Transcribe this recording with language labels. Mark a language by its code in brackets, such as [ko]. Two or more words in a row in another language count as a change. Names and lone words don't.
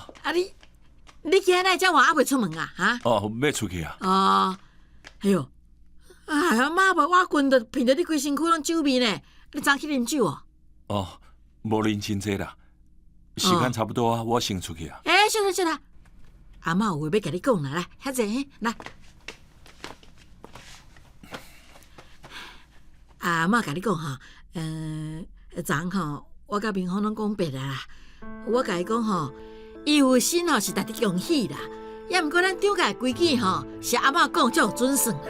[nan] 啊你今仔才话还袂出门啊？哈？哦，要出去啊。哦，哎呦，哎呀，妈无我困着，闻着你规身躯拢酒味呢。你昨去啉酒哦？哦，无啉真济啦，时间差不多啊，我先出去啊。小啦，阿妈有话要甲你讲啦，来，遐坐来。阿嬷甲你讲吼，昨吼我甲明芳拢讲白啦。我甲伊讲吼，伊有心吼是值得恭喜啦。也毋过咱张家规矩吼，是阿嬷讲才有准算啦。